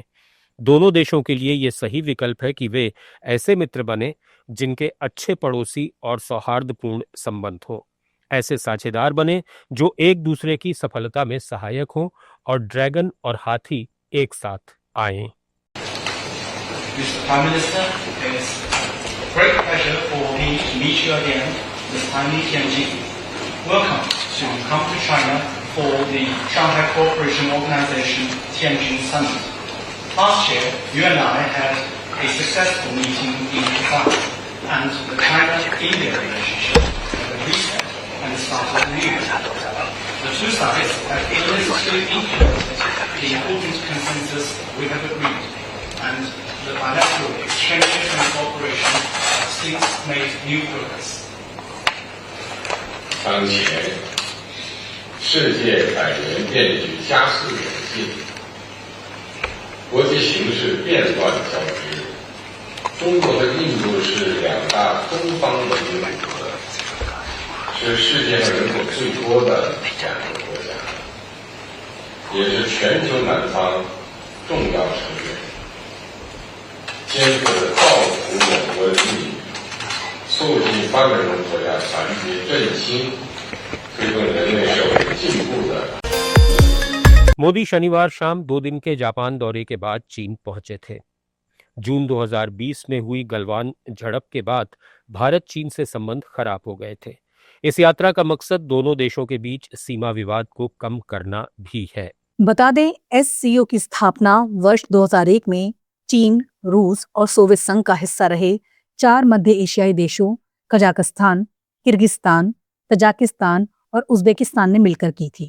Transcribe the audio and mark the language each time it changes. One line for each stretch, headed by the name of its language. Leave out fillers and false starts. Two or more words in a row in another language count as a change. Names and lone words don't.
Hindi: दोनों देशों के लिए ये सही विकल्प है कि वे ऐसे मित्र बने जिनके अच्छे पड़ोसी और सौहार्दपूर्ण संबंध हों। ऐसे साझेदार बने जो एक दूसरे की सफलता में सहायक हों और ड्रैगन और हाथी एक साथ आएं।
English: Mr. Prime Minister, it's a great pleasure for me to meet you again this time in Tianjin. Welcome to come to China for the Shanghai Cooperation Organization Tianjin Summit. Last year, you and I had a successful meeting in Busan, and the China-India relationship had reset and started new. The two sides have illicitly implemented the important consensus we have agreed, and the bilateral exchanges and cooperation have since made new progress.
Chinese: 当前，世界百年变局加速演进，国际形势变乱交织。中国和印度是两大东方文明古国，是世界上人口最多的两个国家，也是全球南方重要成员。肩负着造福我国的义务，促进发展中国家团结振兴，推动人类社会进步的。
Hindi: मोदी शनिवार शाम 2 दिन के जापान दौरे के बाद चीन पहुंचे थे। जून 2020 में हुई गलवान झड़प के बाद भारत चीन से संबंध खराब हो गए थे। इस यात्रा का मकसद दोनों देशों के बीच सीमा विवाद को कम करना भी है। बता दें, एससीओ की स्थापना वर्ष 2001 में चीन, रूस और सोवियत संघ का हिस्सा रहे 4 मध्य एशियाई देशों कजाकिस्तान, किर्गिस्तान, तजाकिस्तान और उज्बेकिस्तान ने मिलकर की थी।